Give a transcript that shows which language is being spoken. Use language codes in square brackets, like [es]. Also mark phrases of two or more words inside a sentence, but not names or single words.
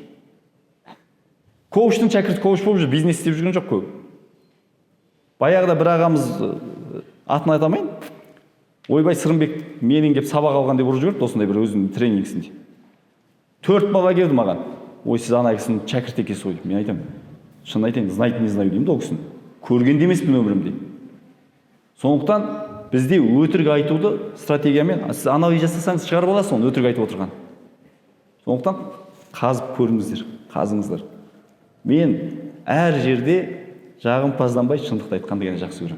[kk] Коучтың шәкірті коуч болып жүр, бизнес істеп жүрген жоқ көп. Баяғыда бір ағамыз атын атамайын, ойбай Сырымбек менен кеп сабақ алған деп ұрып жіберді, осындай бір өзінің тренингісінде. 4 бала келді маған. Ой, сіз ана кісінің шәкірті екенсіз ғой. Мен айтам, шын айтайын, [ru] знать не знаю [kk] деймін де ол кісіні. Көрген де емеспін өмірімде. Сондықтан бізде өтірік айтуды стратегиямен, сіз анализ жасасаңыз шығарып аласыз оны өтірік айтып отырған. Сондықтан қазып көріңіздер, қазыңыздар. Мен әр жерде жағымпазданбай шындықты айтқан деген жақсы көремін.